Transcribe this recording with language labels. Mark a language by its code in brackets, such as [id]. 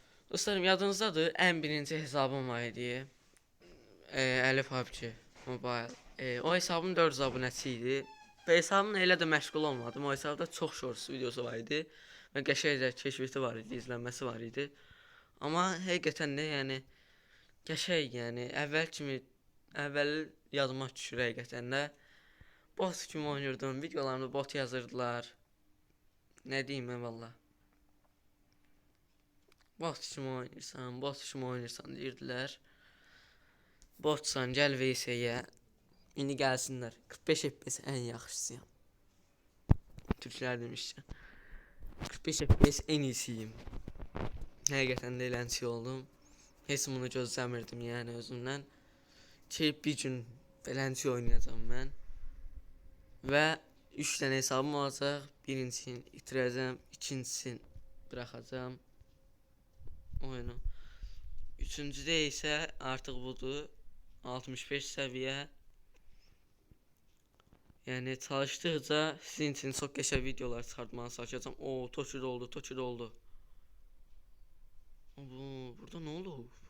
[az] Dostlarım yadınızdadır, ən birinci hesabım var idi. Əlif PUBG Mobile. O hesabım 400 abunəçi idi. Və hesabımla elə də məşğul olmadım. O hesabda çox shorts videosu var idi. Və qəşəngcə keşfeti var idi, izlənməsi var idi. Amma həqiqətən də yəni qəşəng yəni əvvəl yadıma düşür həqiqətən də. Bot kimi oynuyordum, videolarımda bot yazırdılar. Nə deyim valla. Bot kimi oynayırsan deyirdilər. Botsan gəl VS-yə. İndi gəlsinlər. 45 FPS ən yaxşısıyam. Türklər demişkən. [tr] 45 FPS en iyisiyim. [az] Həqiqətən də eləncə oldum. Heç bunu gözləmirdim yəni özümdən. Ki bir gün eləncə oynayacağım mən. Və 3 dənə hesabım olacaq. Birincisini itirəcəm, ikincisini buraxacağam oyunu. Üçüncüdə isə artıq budur. 65 səviyyə. Yəni çalışdıqca sizin üçün çox qəşəng videolar çıxartmağa çalışacağam. O, Toçu oldu. Burada nə oldu?